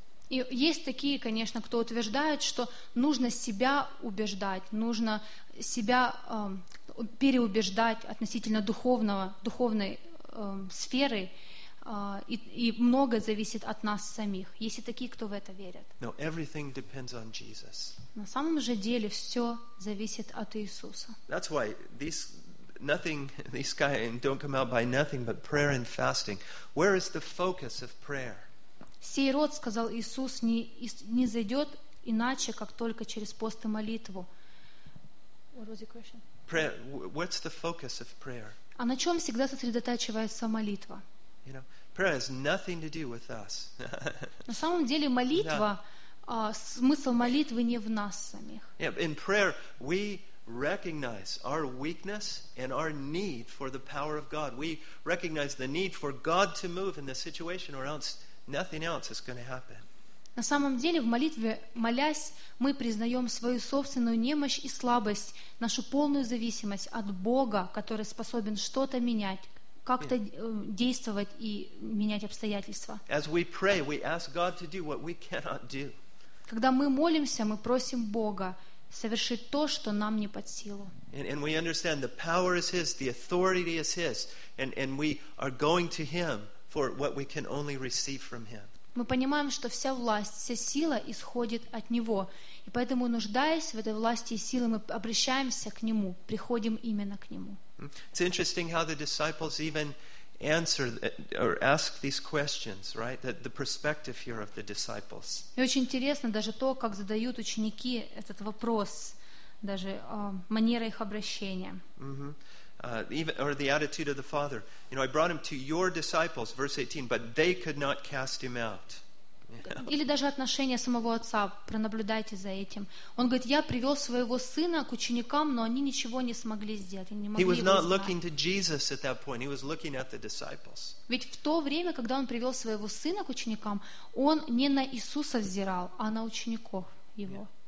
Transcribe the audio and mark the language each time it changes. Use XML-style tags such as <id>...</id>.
<ru>И есть такие, конечно, кто утверждает, что нужно себя убеждать, нужно себя переубеждать относительно духовной сферы, и многое зависит от нас самих. Есть и такие, кто в это верят.</ru> <en>No, everything depends on Jesus.</en> <ru>На самом же деле все зависит от Иисуса.</ru> <en>That's why these nothing, these guys don't come out by nothing but prayer and fasting. Where is the focus of prayer?</en> <ru>Сей род, сказал Иисус, не зайдет иначе, как только через пост и молитву.</ru> <en>What was the question? Prayer, what's the focus of prayer?</en> <ru>А на чем всегда сосредотачивается молитва?</ru> <en>You know, prayer has nothing to do with us.</en> <ru>На самом деле молитва, смысл молитвы не в нас самих.</ru> <en>Yeah, in prayer, we recognize our weakness and our need for the power of God. We recognize the need for God to move in this situation or else nothing else is going to happen.</en> <ru>На самом деле, в молитве, молясь, мы признаем свою собственную немощь и слабость, нашу полную зависимость от Бога, который способен что-то менять, как-то действовать и менять обстоятельства.</ru> <en>As we pray, we ask God to do what we cannot do.</en> <ru>Когда мы молимся, мы просим Бога совершить то, что нам не под силу.</ru> <en>And we understand the power is His, the authority is His, and we are going to Him for what we can only receive from Him.</en> <ru>Мы понимаем, что вся власть, вся сила исходит от Него. И поэтому, нуждаясь в этой власти и силе, мы обращаемся к Нему, приходим именно к Нему.</ru> <en>It's interesting how the disciples even answer or ask these questions, right? The perspective here of the disciples.</en> <ru>И очень интересно даже то, как задают ученики этот вопрос, даже манера их обращения.</ru> <en>Or the attitude of the Father. You know, I brought him to your disciples, verse 18, but they could not cast him out.</en> <ru>Или даже отношение самого отца, пронаблюдайте за этим. Он говорит, я привел своего сына к ученикам, но они ничего не смогли сделать, они не могли его знать.</ru> <en>He was not looking to Jesus at that point, he was looking at the disciples.</en> <ru>Ведь в то время, когда он привел своего сына к ученикам, он не на Иисуса взирал, а на учеников его.</ru>